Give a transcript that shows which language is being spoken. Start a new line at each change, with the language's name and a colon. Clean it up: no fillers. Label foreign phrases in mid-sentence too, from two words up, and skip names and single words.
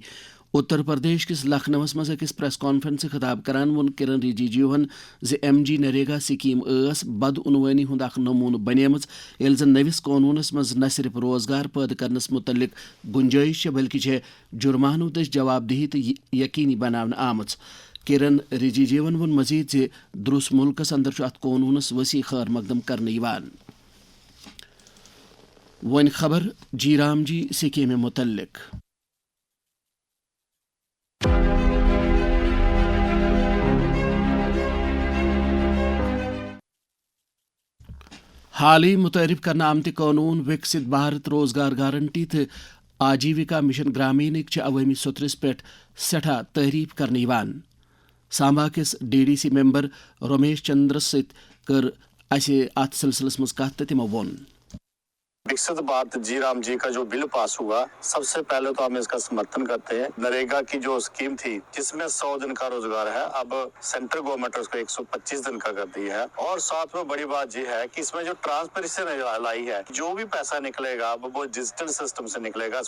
Kashmiri: اتر پردیش کس لکھنؤس مز اکس
English: press conference
Kashmiri: خطاب کران وون کرن رجیجوہن ایم جی نریگا سکیم بدعنوانی ہند اخ نمونہ بنیمژ یل زن نوس قانونس مز نہ صرف روزگار پید کرنس متعلق گنجائش بلکہ جرمانو دش جواب دہی تو یقینی بناونہ آمژ. کرن رجیجوہن وون مزید درس ملکس اندر ات قانونس وسیع خیر مقدم کرنے یوان. ون خبر جی رام جی سکیم متعلق. حال ہی متعارف کرنا آمت قانون وکست بھارت روزگار گارنٹی تو آجیوکا مشن گرامینک عوامی سترس پہ سٹھا تعریف کرنے یوان. سامبا کس ڈی ڈی سی ممبر رمیش چندرس ست کر اسہ ات سلسلس مز کت تو تمو وون
Urdu: وکست بھارت جی رام جی کا جو بل پاس ہوا سب سے پہلے تو ہم اس کا سمرتھن کرتے ہیں. نریگا کی جو اسکیم تھی جس میں 100 دن کا روزگار ہے اب
English: central government
Urdu: اس کو 125 دن کا کر دی ہے. اور ساتھ میں بڑی بات یہ ہے کہ اس میں جو ٹرانسپیرنسی لائی ہے جو بھی پیسہ نکلے گا وہ
English: digital system
Urdu: سے نکلے گا.